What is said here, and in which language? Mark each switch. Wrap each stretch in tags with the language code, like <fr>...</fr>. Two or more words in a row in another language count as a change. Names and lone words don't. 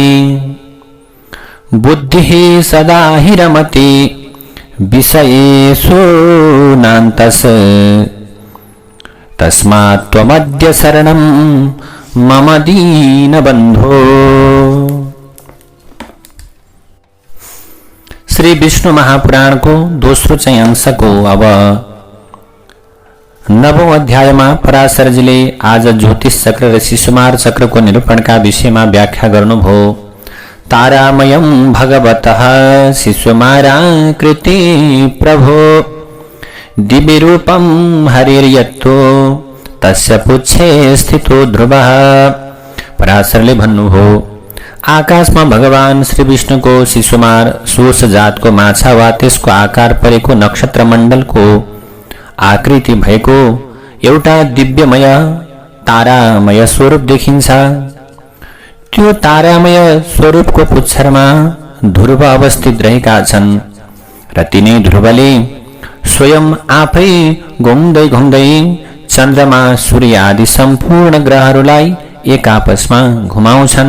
<sa>बुद्धिः सदा हि रमति विषयेषु नान्तस् तस्मात् त्वमद्य शरणं मम दीनबन्धो।</sa> <ne>श्री विष्णु महापुराणको दोस्रो चाहिँ अंशको अब 9औं अध्यायमा पराशरजीले आज ज्योतिष चक्र र शिशुमार चक्रको निरूपणका विषयमा व्याख्या गर्नुभयो।</ne> <sa>तारामयं भगवतः शिशुमाराकृति प्रभो दिव्यरूपं हरिर्यत्तो तस्य पुच्छे स्थितो ध्रुवः।</sa> <ne>पराशरले भन्नुभयो, आकाशमा भगवान श्री विष्णुको शिशुमार सोष जातको माछा वा त्यसको आकार परेको नक्षत्र मण्डलको आकृति भएको एउटा दिव्यमय तारामय स्वरूप देखिन्छ। त्यो तारामय स्वरूपको पुच्छरमा ध्रुव अवस्थित रहेका छन् र तिनै ध्रुवले स्वयं आफै घुम्दै घुम्दै चन्द्रमा, सूर्य आदि सम्पूर्ण ग्रहहरूलाई एक आपसमा घुमाउँछन्।</ne>